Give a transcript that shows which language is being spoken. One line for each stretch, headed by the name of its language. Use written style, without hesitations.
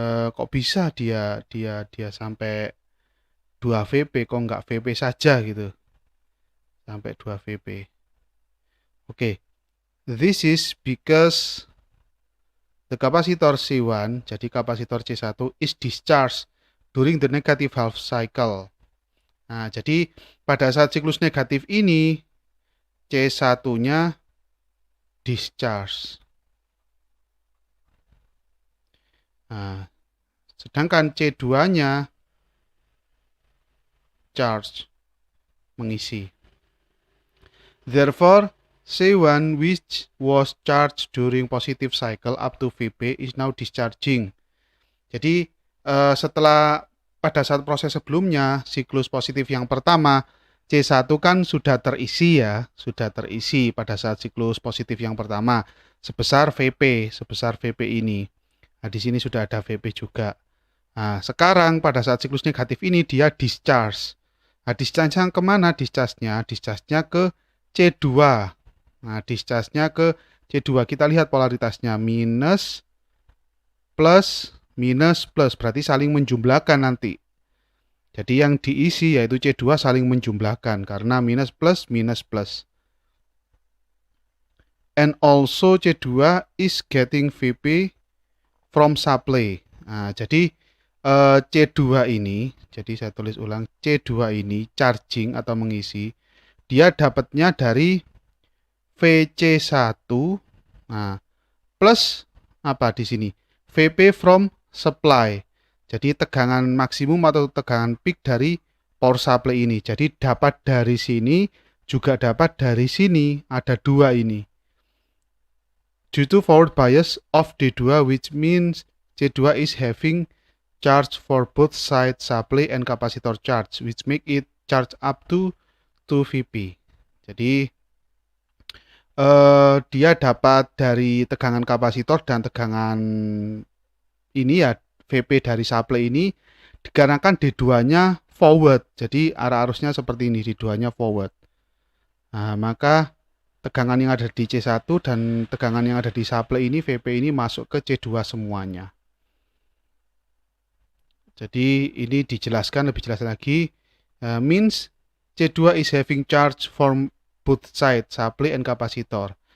Indonesian: Kok bisa dia sampai 2 VP, kok nggak VP saja gitu, sampai 2 VP.
English: Oke, this is because the capacitor C1,
Indonesian: jadi kapasitor C1
English: is discharged during the negative half cycle.
Indonesian: Nah, jadi pada saat siklus negatif ini C1-nya discharge. Nah, sedangkan C2-nya charge, mengisi.
English: Therefore, C1 which was charged during positive cycle up to VP is now discharging.
Indonesian: Jadi setelah pada saat proses sebelumnya, siklus positif yang pertama, C1 kan sudah terisi ya, sudah terisi pada saat siklus positif yang pertama sebesar VP ini. Nah, di sini sudah ada VP juga. Nah, sekarang pada saat siklus negatif ini dia discharge. Nah, discharge-nya kemana? Discharge-nya ke C2. Nah, discharge-nya ke C2. Kita lihat polaritasnya. Minus, plus, minus, plus. Berarti saling menjumlahkan nanti. Jadi yang diisi yaitu C2 saling menjumlahkan. Karena minus, plus, minus, plus.
English: And also C2 is getting VP from supply.
Indonesian: Nah, jadi C2 ini, jadi saya tulis ulang, C2 ini charging atau mengisi, dia dapatnya dari VC1, nah, plus apa di sini?
English: VP from supply.
Indonesian: Jadi tegangan maksimum atau tegangan peak dari power supply ini. Jadi dapat dari sini, juga dapat dari sini, ada dua ini.
English: Due to forward bias of D2, which means C2 is having charge for both side supply and capacitor charge, which make it charge up to 2 VP.
Indonesian: Jadi dia dapat dari tegangan kapasitor dan tegangan ini ya, VP dari supply ini, dikarenakan D2-nya forward. Jadi arah arusnya seperti ini, D2-nya forward. Nah, maka tegangan yang ada di C1 dan tegangan yang ada di supply ini, VP ini masuk ke C2 semuanya. Jadi ini dijelaskan lebih jelas lagi.
English: Means C2 is having charge from both side, supply and capacitor.